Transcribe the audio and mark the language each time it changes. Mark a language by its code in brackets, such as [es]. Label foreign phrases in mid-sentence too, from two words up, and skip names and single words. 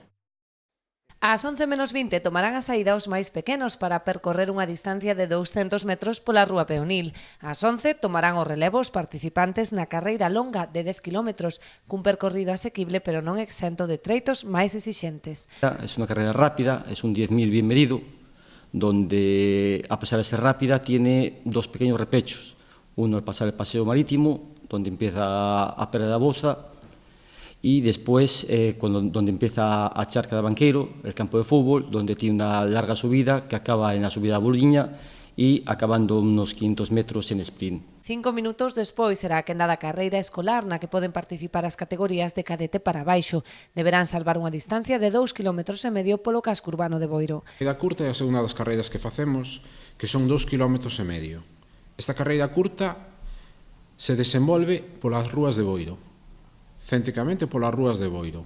[gl] Ás 11:20 tomarán a saída os máis pequenos para percorrer unha distancia de 200 metros pola Rúa Peonil. Ás 11 tomarán o relevo os participantes na carreira longa de 10 kilómetros, cun percorrido asequible pero non exento de treitos máis exixentes. [es] Es una carrera rápida, es un 10.000 bien medido, donde a pesar de ser rápida tiene 2 pequeños repechos. Uno al pasar el paseo marítimo, donde empieza a Pera da Boza, y después donde empieza a Charca de Banqueiro, el campo de fútbol, donde tiene una larga subida que acaba en la subida a Boliña y acabando unos 500 metros en sprint. [gl] 5 minutos despois será a quendada carreira escolar na que poden participar as categorías de cadete para baixo. Deberán salvar unha distancia de 2,5 km polo casco urbano de Boiro. A carreira curta é a segunda das carreiras que facemos, que son 2,5 km. Esta carreira curta se desenvolve polas rúas de Boiro, céntricamente polas rúas de Boiro.